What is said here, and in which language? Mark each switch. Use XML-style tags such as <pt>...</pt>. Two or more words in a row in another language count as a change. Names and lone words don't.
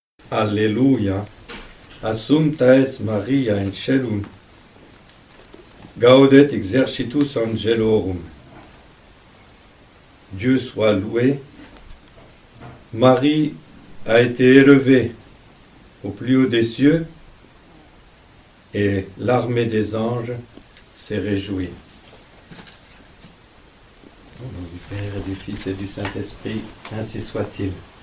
<la>Alleluia. Assumpta es Maria in celum. Gaudet exercitus angelorum.</la> <fr>Dieu soit loué. Marie a été élevée au plus haut des cieux et l'armée des anges s'est réjouie. Au nom du Père et du Fils et du Saint-Esprit, ainsi soit-il.</fr>